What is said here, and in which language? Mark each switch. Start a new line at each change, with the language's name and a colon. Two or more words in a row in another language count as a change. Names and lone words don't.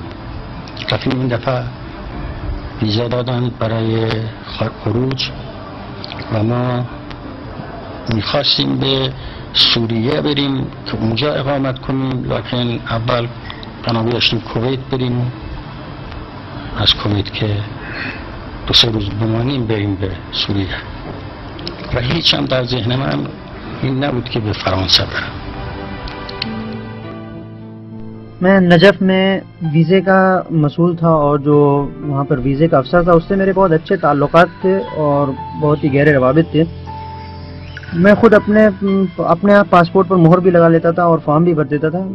Persian: رفتیم این دفعه ویزا دادن برای خروج و ما میخواستیم به سوریه بریم که اونجا اقامت کنیم، لکن اول بنا داشتیم کویت بریم، از کویت که 2-3 روز بمانیم بریم به سوریه و هیچ هم در ذهن من این نبود که به فرانسه برم.
Urdu: میں نجف میں ویزے کا مسئول تھا اور جو وہاں پر ویزے کا افسر تھا اس سے میرے بہت اچھے تعلقات تھے اور بہت ہی گہرے روابط تھے۔ میں خود اپنے پاسپورٹ پر مہر بھی لگا لیتا تھا اور فارم بھی بھر دیتا تھا.